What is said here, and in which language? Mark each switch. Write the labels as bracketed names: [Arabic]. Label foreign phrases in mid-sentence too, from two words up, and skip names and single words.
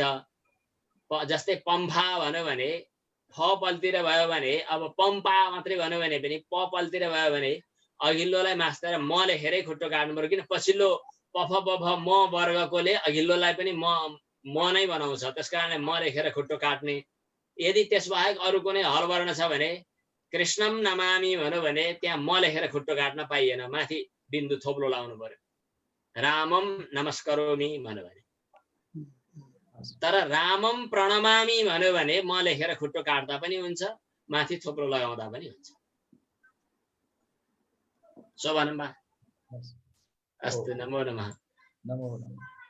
[Nepali] जस्तै पम्फा भन्यो भने फ पल्तिर भयो भने, अब पम्पा मात्रै भन्यो भने पनि प पल्तिर भयो भने अघिल्लोलाई मास्तेर म लेखेरै खुट्टो काट्नु पर्यो। किन पछिल्लो पफ पफ म वर्गकोले अघिल्लोलाई पनि म नै बनाउँछ, त्यसकारणले म लेखेर खुट्टो काट्ने। यदि त्यसबाहेक अरू कुनै हल वर्ण छ भने [Sanskrit] कृष्णम नमामि [Nepali] भन्यो भने त्यहाँ म लेखेर खुट्टो काट्न पाइएन, माथि बिन्दु थोप्लो लाउनु पर्यो। [Sanskrit] रामम नमस्करोमि [Nepali] भन्यो भने, तर [Sanskrit] रामम प्रणमामि [Nepali] भन्यो भने म लेखेर खुट्टो काट्दा पनि हुन्छ, माथि थोप्लो लगाउँदा पनि हुन्छ। सो भनौँ बा। [Sanskrit] अस्तु, नमो नमः। नमो नमः।